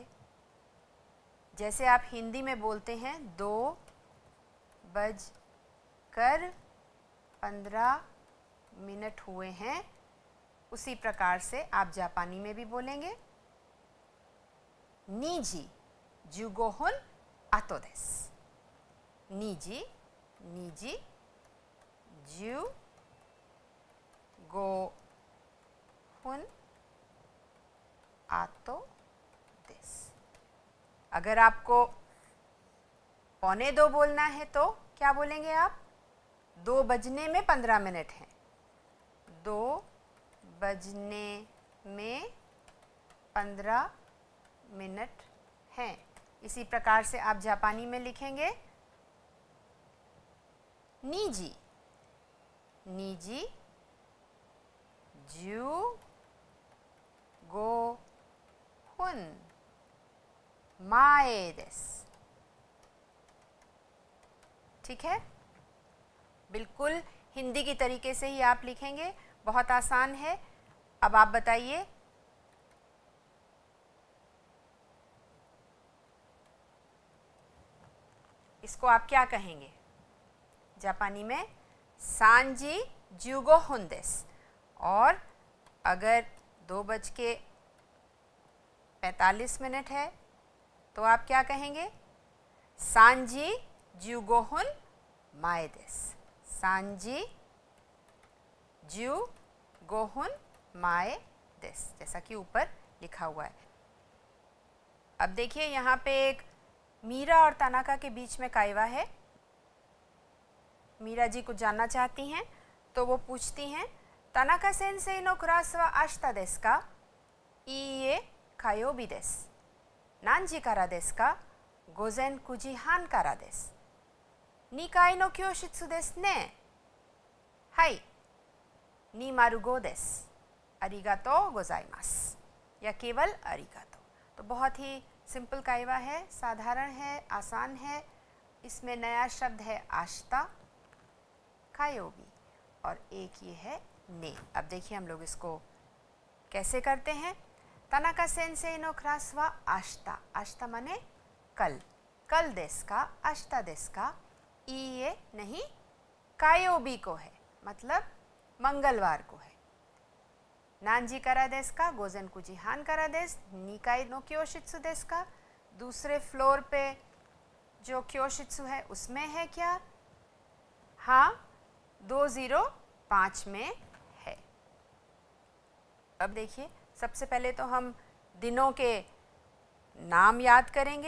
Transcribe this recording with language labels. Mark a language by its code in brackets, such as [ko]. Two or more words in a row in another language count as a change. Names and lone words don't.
[hi] जैसे आप हिंदी में बोलते हैं 2:15 हुए हैं, उसी प्रकार से आप जापानी में भी बोलेंगे [ja] 2 時15分後です。2時15分後です। [hi] अगर आपको 1:45 बोलना है तो क्या बोलेंगे आप? 2:15 है, 2:15 हैं। इसी प्रकार से आप जापानी में लिखेंगे [ja] 2 時15分前です। [hi] ठीक है, बिल्कुल हिंदी की तरीके से ही आप लिखेंगे, बहुत आसान है। अब आप बताइए इसको आप क्या कहेंगे जापानी में? [ja] 3 時15分です। [hi] और अगर 2:45 है तो आप क्या कहेंगे? [ja] 3 時15分前です。3時15分前です, [hi] जैसा कि ऊपर लिखा हुआ है। अब देखिए यहाँ पे एक मीरा और तनाका के बीच में काइवा है। मीरा जी कुछ जानना चाहती हैं, तो वो पूछती हैं [ja] 田中先生のクラスは明日ですか? いいえ、火曜日です。何時からですか? गोजेन 9 時半からです。2階の教室ですね。はい、205です。ありがとうございます。 [hi] या केवल अरिगातो। तो बहुत ही सिंपल काइवा है, साधारण है, आसान है। इसमें नया शब्द है आशिता, कायोबी, और एक ये है ने। अब देखिए हम लोग इसको कैसे करते हैं। [ja] 田中先生のクラスは明日, [hi] आशिता माने कल, कल देस का, [ja] 明日ですか. [hi] इए नहीं, कायोबी को है, मतलब मंगलवार को है। [ja] 何時からですか？午前 9 時半からです。2階の教室ですか? [hi] दूसरे फ्लोर पे जो क्योशित्सु है उसमें है क्या? हाँ, 205 में है। अब देखिए सबसे पहले तो हम दिनों के नाम याद करेंगे।